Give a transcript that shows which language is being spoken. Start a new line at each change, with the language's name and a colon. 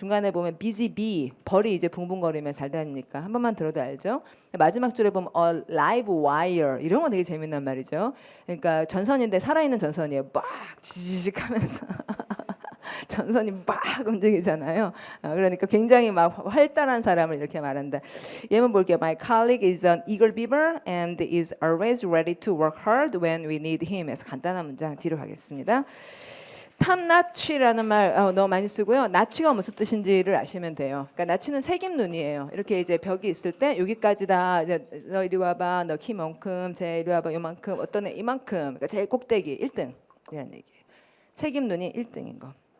Korean: 중간에 보면 busy bee 벌이 이제 붕붕거리면 잘 다니니까 한 번만 들어도 알죠. 마지막 줄에 보면 a live wire 이런 건 되게 재밌는 말이죠. 그러니까 전선인데 살아있는 전선이에요. 막 지지직 하면서 전선이 막 움직이잖아요. 그러니까 굉장히 막 활달한 사람을 이렇게 말한다. 예문 볼게요.
English: My colleague is an eager beaver and is always ready to work hard when we need him.
Korean: 해서 간단한 문장 뒤로 가겠습니다. 탑나치라는 말 너무 많이 쓰고요. 나치가 무슨 뜻인지를 아시면 돼요. 그러니까 나치는 색임눈이에요. 이렇게 이제 벽이 있을 때 여기까지다. 너 이리 와봐. 너 키만큼. 쟤 이리 와봐. 요만큼. 어떤 애 이만큼. 그러니까 제일 꼭대기 1등 이런 얘기예요. 색임눈이 1등인 거.